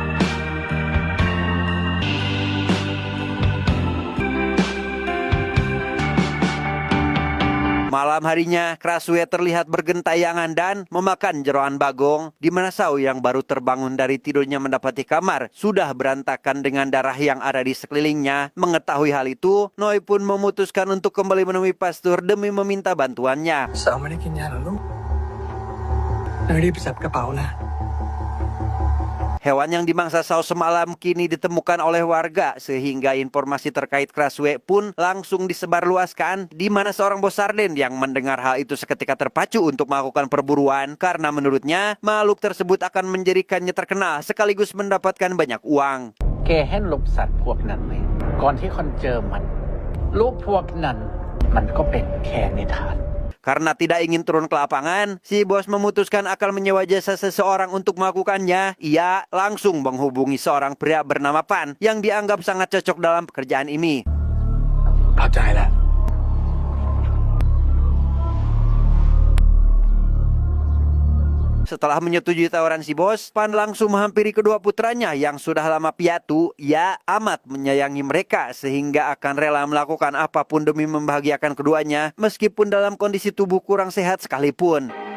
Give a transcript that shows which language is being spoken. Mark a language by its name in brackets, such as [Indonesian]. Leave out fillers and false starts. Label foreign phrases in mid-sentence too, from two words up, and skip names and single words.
[Indonesian] Malam harinya, Krasue terlihat bergentayangan dan memakan jeroan bagong, di mana Sao yang baru terbangun dari tidurnya mendapati kamar sudah berantakan dengan darah yang ada di sekelilingnya. Mengetahui hal itu, Noi pun memutuskan untuk kembali menemui pastor demi meminta bantuannya. [Thai] สาวไม่ได้กินยาเหรอลูกรีบจับกระเป๋านะ [Indonesian] Hewan yang dimangsa Sao semalam kini ditemukan oleh warga, sehingga informasi terkait Krasue pun langsung disebarluaskan, di mana seorang bos sarden yang mendengar hal itu seketika terpacu untuk melakukan perburuan karena menurutnya makhluk tersebut akan menjadikannya terkenal sekaligus mendapatkan banyak uang. [Thai] แกเห็นรูปสัตว์พวกนั้นไหมก่อนที่คนเจอมันรูปพวกนั้นมันก็เป็นแค่นิทาน [Indonesian] Karena tidak ingin turun ke lapangan, si bos memutuskan akan menyewa jasa seseorang untuk melakukannya. Ia langsung menghubungi seorang pria bernama Pan yang dianggap sangat cocok dalam pekerjaan ini. [Thai] เข้าใจแล้ว [Indonesian] Setelah menyetujui tawaran si bos, Pan langsung menghampiri kedua putranya yang sudah lama piatu. Ia amat menyayangi mereka sehingga akan rela melakukan apapun demi membahagiakan keduanya meskipun dalam kondisi tubuh kurang sehat sekalipun.